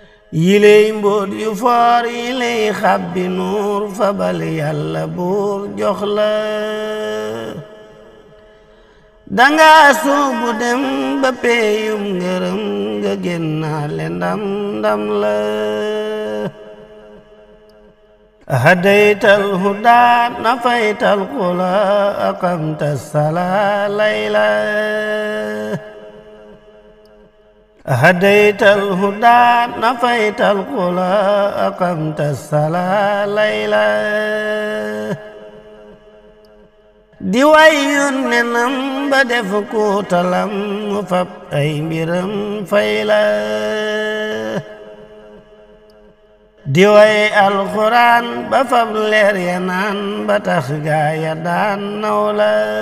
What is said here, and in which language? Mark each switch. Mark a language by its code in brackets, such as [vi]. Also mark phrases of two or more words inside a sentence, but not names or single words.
[wo] Yiley mbóot yu foor, yiley xàbbi nuur, fabal Yàlla buur jox la. Danga soobu dem ba peeyum ngërëm, nga génnaale ndam, ndam la. [ar] هديت الهدى، نفيت القلى، أقمت الصلاة ليلا. هديت الهدى، نفيت القلى، أقمت الصلاة ليلا. [wo] Di way Yonenam ba def ko talam, mu fab ay mbiram fay la. Di way Alxuraan ba fab leer ya naan, ba tax gaa ya daan naw la.